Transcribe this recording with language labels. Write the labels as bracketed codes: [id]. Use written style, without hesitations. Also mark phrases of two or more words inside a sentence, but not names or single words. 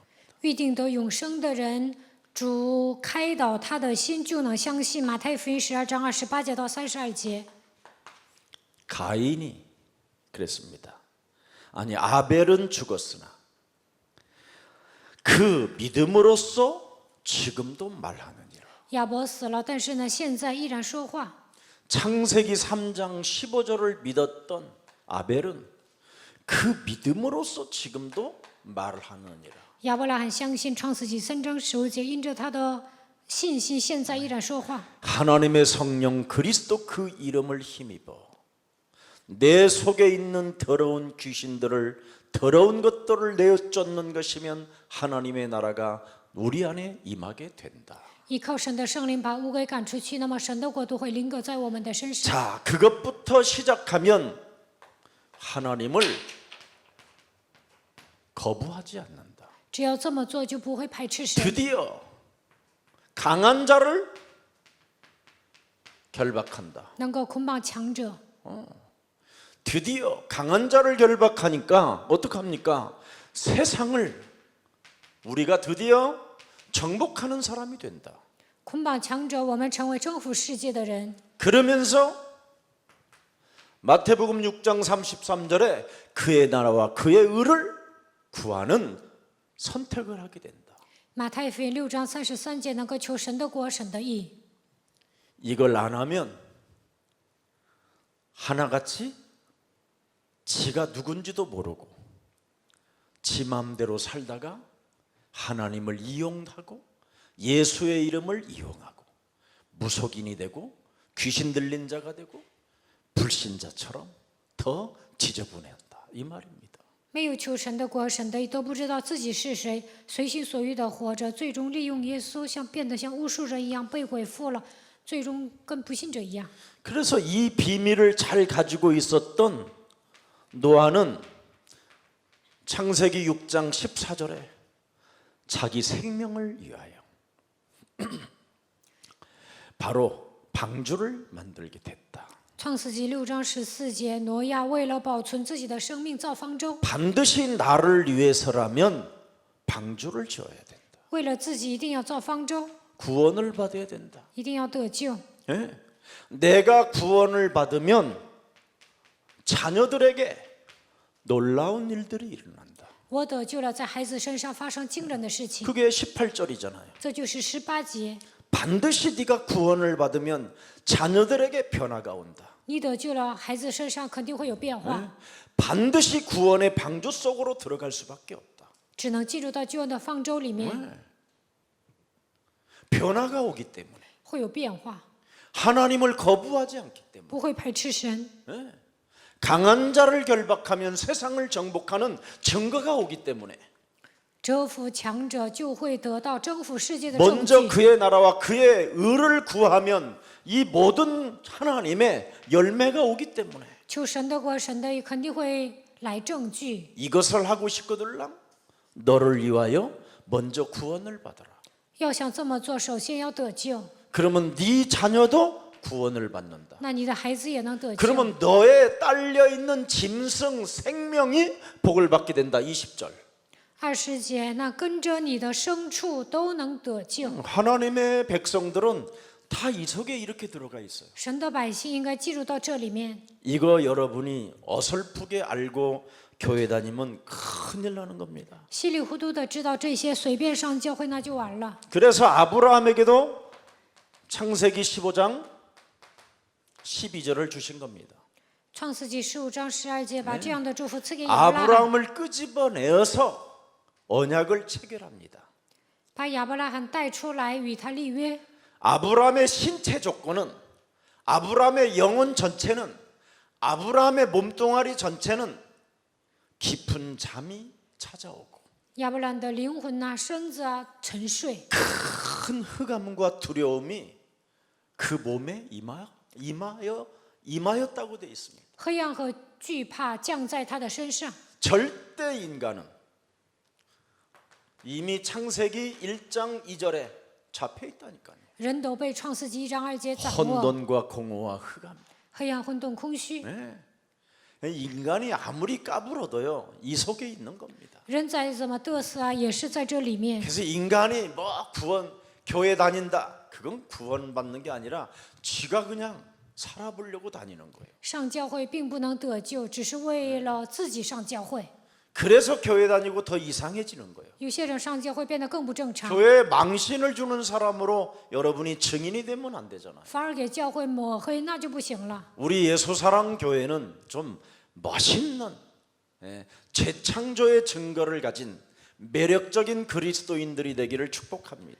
[zh] 预定得永生的人，主开导他的心，就能相信。马太福音12章28节到32节。 [ko] 가인이 그랬습니다. 아니 아벨은 죽었으나 그 믿음으로써 지금도 말하느니라. [zh] 亚伯死了，但是呢，现在依然说话。 [ko] 창세기 3장 15절을 믿었던 아벨은 그 믿음으로써 지금도 말을 하느니라. [zh] 亚伯拉罕相信创世纪3章15节，因着他的信心，现在依然说话。 [ko] 하나님의 성령 그리스도 그 이름을 힘입어 내 속에 있는 더러운 귀신들을 더러운 것들을 내쫓는 것이면 하나님의 나라가 우리 안에 임하게 된다. [zh] 依靠神的圣灵把污鬼赶出去，那么神的国度会临格在我们的身上。 [ko] 자, 그것부터 시작하면 하나님을 거부하지 않는다. [zh] 只要这么做，就不会排斥神。 [ko] 드디어 강한 자를 결박한다. [zh] 能够捆绑强者， [ko] 드디어 강한 자를 결박하니까 어떡합니까? 세상을 우리가 드디어 정복하는 사람이 된다. [zh] 捆绑强者，我们成为征服世界的人。 [ko] 그러면서 마태복음 6장 33절에 그의 나라와 그의 의를 구하는 선택을 하게 된다. [zh] 马太福音6章33节，能够求神的国、神的义。 [ko] 이걸 안 하면 하나같이 지가 누군지도 모르고 지 마음대로 살다가 하나님을 이용하고 예수의 이름을 이용하고 무속인이 되고 귀신 들린 자가 되고 불신자처럼 더 지저분해한다 이 말입니다. [zh] 没有求神的国、神的义，都不知道自己是谁，随心所欲的活着，最终利用耶稣，变得像巫术者一样被鬼附了，最终跟不信者一样。 [ko] 그래서 이 비밀을 잘 가지고 있었던 노아는 창세기 6장 14절에 자기 생명을 위하여 바로 방주를 만들게 됐다. [zh] 创世纪6章14节，挪亚为了保存自己的生命造方舟， [ko] 반드시 나를 위해서라면 방주를 지어야 된다. [zh] 为了自己一定要造方舟， [ko] 구원을 받아야 된다. [zh] 一定要得救。 [ko] 예? 내가 구원을 받으면 자녀들에게 놀라운 일들이 일어난다. [zh] 我得救了，在孩子身上发生惊人的事情， [ko] 그게 18절이잖아요. [zh] 这就是18节。 [ko] 반드시 네가 구원을 받으면 자녀들에게 변화가 온다. [zh] 你得救了，孩子身上肯定会有变化， [ko] 반드시 구원의 방주 속으로 들어갈 수밖에 없다. [zh] 只能进入到救恩的方舟里面， [ko] 변화가 오기 때문에 [zh] 会有变化， [ko] 하나님을 거부하지 않기 때문에 [zh] 不会排斥神。 [ko] 강한 자를 결박하면 세상을 정복하는 증거가 오기 때문에 [zh] 折服强者，就会得到征服世界的证 [ko] 먼저 [zh] 据。 [ko] 그의 나라와 그의 의를 구하면 이 모든 하나님의 열매가 오기 때문에 [zh] 求神的国、神的义，肯定会来证据。 [ko] 이것을 하고 싶거들랑 너를 위하여 먼저 구원을 받아라. [zh] 要想这么做，首先要得救， [ko] 그러면 네 자녀도 구원을 받는다. [zh] 那你的孩子也能得救。 [ko] 그러면 너의 딸려 있는 짐승 생명이 복을 받게 된다. 20절. [zh] 20 节，那跟着你的牲畜都能得救。 [ko] 하나님의 백성들은 다 이 속에 이렇게 들어가 있어요. [zh] 神的百姓应该进入到这里面。 [ko] 이거 여러분이 어설프게 알고 교회 다니면 큰일 나는 겁니다. [zh] 稀里糊涂的知道这些，随便上教会那就完了。 [ko] 그래서 아브라함에게도 창세기 15장 12절을 주신 겁니다. [zh] 创世纪15章12节，把这样的祝福赐给亚伯拉罕， [ko] 아브라함을 끄집어내어서 언약을 체결합니다. [zh] 把亚伯拉罕带出来与他立约。 [ko] 아브라함의 신체 조건은, 아브라함의 영혼 전체는, 아브라함의 몸뚱아리 전체는 깊은 잠이 찾아오고 [zh] 亚伯兰的灵魂呐、身子啊沉睡， [ko] 큰 흑암과 두려움이 그 몸에 임하였다고 되어 있습니다. [zh] 黑暗和惧怕降在他的身上。 [ko] 절대 인간은 이미 창세기 1장 2절에 잡혀 있다니까요. [zh] 人都被创世纪1章2节掌握， [ko] 혼돈과 공허와 흑암. [zh] 黑暗、混沌、空虚。 [ko] 네. 인간이 아무리 까불어도요, 이 속에 있는 겁니다. [zh] 人再怎么得瑟啊，也是在这里面。 [ko] 그래서 인간이 뭐 구원, 교회 다닌다, 그건 구원받는 게 아니라 지가 그냥 살아보려고 다니는 거예요. [zh] 上教会并不能得救，只是为了自己上教会。 [ko] 그래서 교회 다니고 더 이상해지는 거예요. [zh] 有些人上教会变得更不正常， [ko] 교회에 망신을 주는 사람으로 여러분이 증인이 되면 안 되잖아요. [zh] 反而给教会抹黑，那就不行了。 [ko] 우리 예수사랑 교회는 좀 멋있는 재창조의 증거를 가진 매력적인 그리스도인들이 되기를 축복합니다.